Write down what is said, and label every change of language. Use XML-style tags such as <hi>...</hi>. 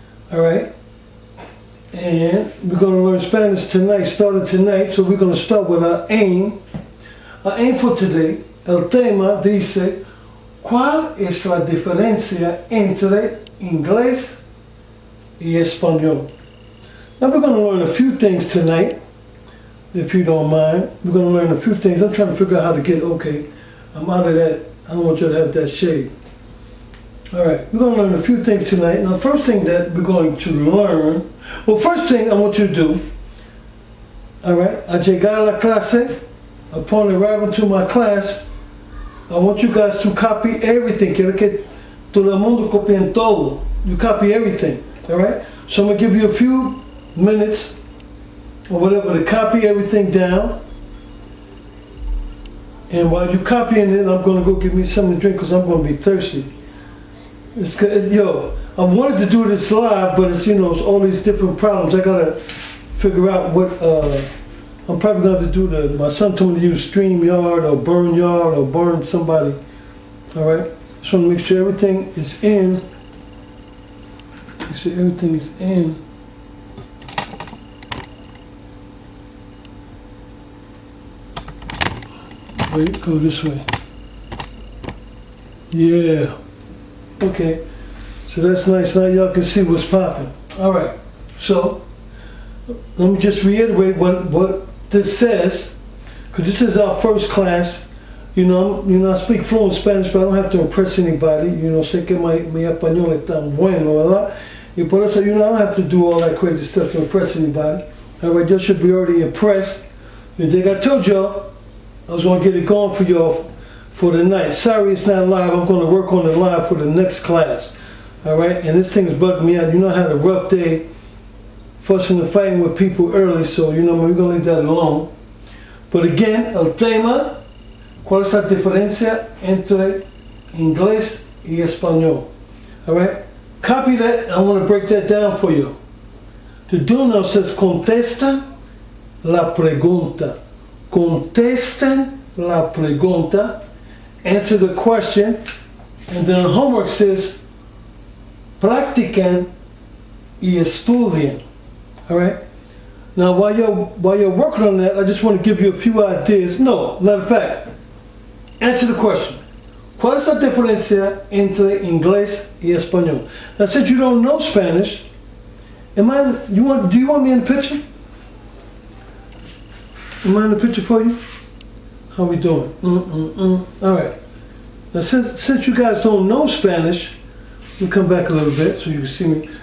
<en>All right, and we're going to learn Spanish tonight, starting tonight, so we're going to start with our aim. Our aim for today,</en> <es>el tema dice, ¿cuál es la diferencia entre inglés y español?</es> <en>Now we're going to learn a few things tonight, if you don't mind. We're going to learn a few things. I'm trying to figure out how to get, okay, I'm out of that. I don't want you to have that shade. All right, we're going to learn a few things tonight. Now, the first thing that we're going to learn, well, first thing I want you to do, all right,</en> <es>al llegar a la clase,</es> <en>upon arriving to my class, I want you guys to copy everything.</en> <es>Quiero que todo el mundo copien todo.</es> <en>You copy everything, all right? So I'm going to give you a few minutes or whatever to copy everything down. And while you're copying it, I'm going to go get me something to drink because I'm going to be thirsty. Yo, I wanted to do this live, but it's, it's all these different problems. I gotta figure out what, I'm probably gonna have to do my son told me to use StreamYard or BurnYard or Burn somebody. All right, so I'm gonna make sure everything is in. Make sure everything is in. Wait, go this way. Yeah. Okay, so that's nice. Now y'all can see what's popping. All right, so let me just reiterate what this says, because this is our first class. I speak fluent Spanish, but I don't have to impress anybody.</en> <es>Sé que mi español es tan bueno, ¿verdad? Y por eso,</es> <en>I don't have to do all that crazy stuff to impress anybody. All right, you should be already impressed. And like I told y'all, I was going to get it going for y'all for the night. Sorry it's not live. I'm going to work on it live for the next class. All right? And this thing is bugging me out. I had a rough day fussing and fighting with people early, so, we're going to leave that alone. But again,</en> <es>el tema, ¿cuál es la diferencia entre inglés y español?</es> <en>All right? Copy that. I want to break that down for you. The do now says,</en> <es>contesta la pregunta. Contesta la pregunta.</es> <en>Answer the question, and then the homework says,</en> <es>practican y estudien.</es> <en>All right. Now, while you're working on that, I just want to give you a few ideas. No, matter of fact, answer the question.</en> <es>¿Cuál es la diferencia entre inglés y español?</es> <en>Now, since you don't know Spanish, do you want me in the picture? Am I in the picture for you? How we doing? All right. Now, since you guys don't know Spanish, let me come back a little bit so you can see me.</en>